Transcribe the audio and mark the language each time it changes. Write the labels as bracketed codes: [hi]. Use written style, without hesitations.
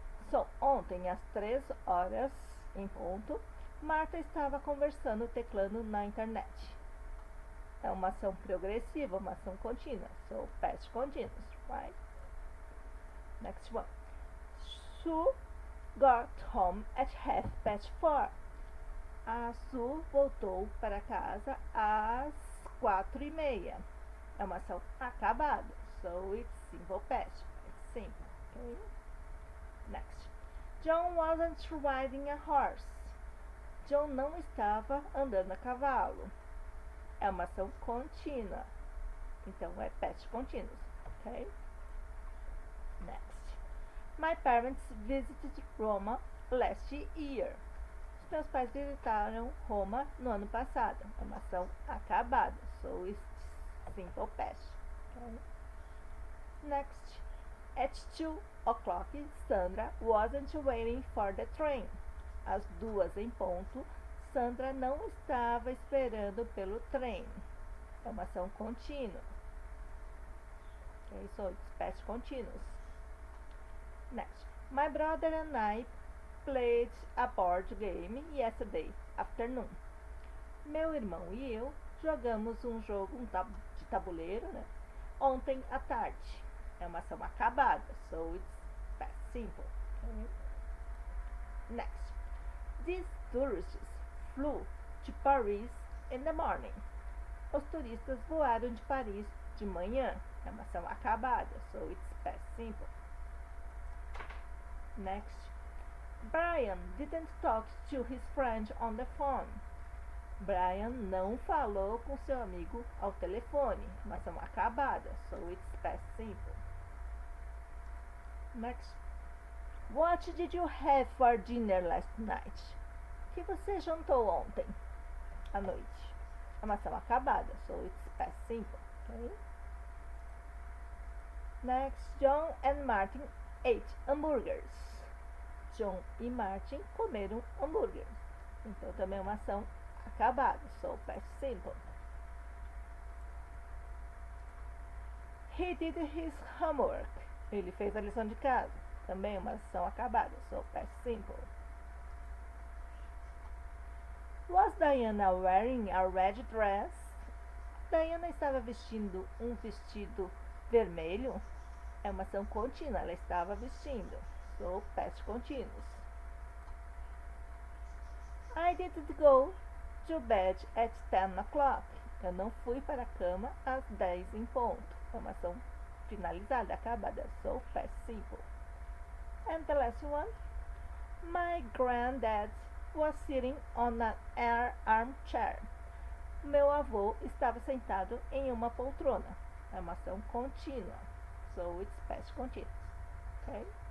[pt] So, ontem às 3 horas em ponto, Martha estava conversando, teclando na internet. É uma ação progressiva, uma ação contínua. [en] So, past continuous, right? Next one. Sue got home at 4:30. [pt] A Sue voltou para casa às 4:30. É uma ação acabada. [en] So it's simple past. It's simple. Okay? Next. John wasn't riding a horse. [pt] John não estava andando a cavalo. É uma ação contínua. Então é past continuous. [en] Okay? Next. My parents visited Roma last year. [pt] Os meus pais visitaram Roma no ano passado. É uma ação acabada. [en] So it's simple past. Okay? Next. At 2:00, Sandra wasn't waiting for the train. [pt] Às 2:00, Sandra não estava esperando pelo trem. É uma ação contínua. [en] Okay, so it's past continuous. Next. My brother and I played a board game yesterday afternoon. [pt] Meu irmão e eu jogamos um jogo de tabuleiro, né, ontem à tarde. É uma ação acabada, [en] so it's past simple. Okay? Next. These tourists flew to Paris in the morning. [pt] Os turistas voaram de Paris de manhã. É uma ação acabada, [en] so it's past simple. Next. Brian didn't talk to his friend on the phone. [pt] Brian não falou com seu amigo ao telefone. Uma ação acabada, [en] so it's past simple. Next. What did you have for dinner last night? [pt] O que você jantou ontem à noite? É uma ação acabada, [en] so it's past simple. Okay? Next. John and Martin ate hamburgers. [pt] John e Martin comeram hambúrguer. Então também é uma ação acabada, [en] so past simple. He did his homework. [pt] Ele fez a lição de casa. Também uma ação acabada, [en] so past simple. Was Diana wearing a red dress? [pt] Diana estava vestindo um vestido vermelho? É uma ação contínua, ela estava vestindo. [en] So, past continuous. I didn't go to bed at 10:00. [pt] Eu não fui para a cama às 10 em ponto. É uma ação finalizada, acabada. [en] So, past simple. And the last one. My granddad was sitting on an armchair. [pt] Meu avô estava sentado em uma poltrona. É uma ação contínua. [en] So, it's past continuous. Okay?